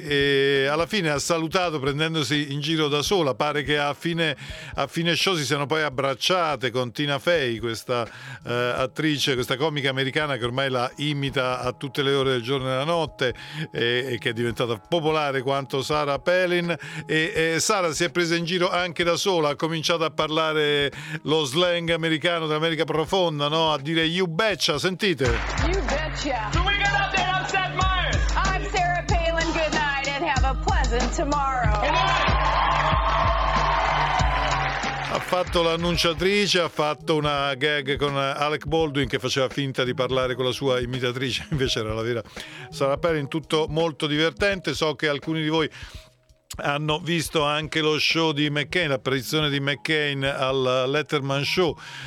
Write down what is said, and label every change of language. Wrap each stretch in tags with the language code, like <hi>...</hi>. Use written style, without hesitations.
<it>E alla fine ha salutato prendendosi in giro da sola, pare che a fine show si siano poi abbracciate con Tina Fey, questa attrice, questa comica americana che ormai la imita a tutte le ore del giorno e della notte e che è diventata popolare quanto Sarah Palin. E Sarah si è presa in giro anche da sola, ha cominciato a parlare lo slang americano dell'America profonda, no, a dire</it> <en>you betcha,</en> <it>sentite.</it> <en>You betcha. Do we get up there? I'm Seth Meyers. I'm Sarah Palin. Good night and have a pleasant tomorrow. Good night.</en> <it>Ha fatto l'annunciatrice, ha fatto una gag con Alec Baldwin che faceva finta di parlare con la sua imitatrice, invece era la vera Sarah Palin. Tutto molto divertente. So che alcuni di voi hanno visto anche lo show di McCain, la predizione di McCain al Letterman Show.</it>